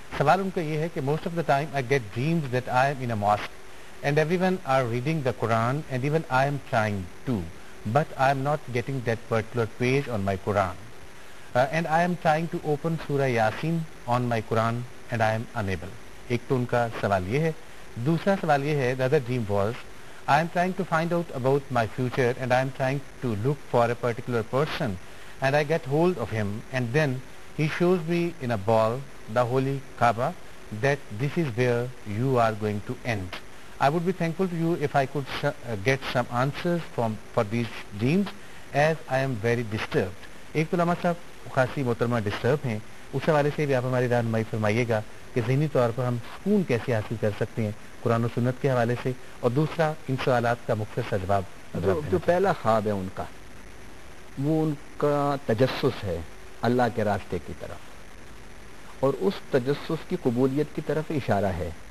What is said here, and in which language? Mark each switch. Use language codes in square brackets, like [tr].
[ur] سوال ان کا یہ ہے کہ [en] Most of the time I get dreams that I am in a mask and everyone are reading the Quran and even I am trying to but I am not getting that particular page on my Quran and I am trying to open Surah Yasin on my Quran and I am unable. [ur] ایک تو ان کا سوال یہ ہے. دوسرا سوال یہ ہے, [en] the other dream was I am trying to find out about my future and I am trying to look for a particular person and I get hold of him and then he shows me in a ball, the holy Kaaba, that this is where you are going to end. I would be thankful to you if I could get some answers for these dreams as I am very disturbed. [ur] ایک تو علامہ صاحب خاصی محترمہ disturb ہیں, اس حوالے سے بھی آپ ہماری رہنمائی فرمائیے گا کہ ذہنی طور پر ہم سکون کیسے حاصل کر سکتے ہیں قرآن و سنت کے حوالے سے, اور دوسرا ان سوالات کا مختصر جواب. جو پہلا خواب ہے ان کا, وہ ان کا تجسس ہے اللہ کے راستے کی طرف, اور اس تجسس کی قبولیت کی طرف اشارہ ہے.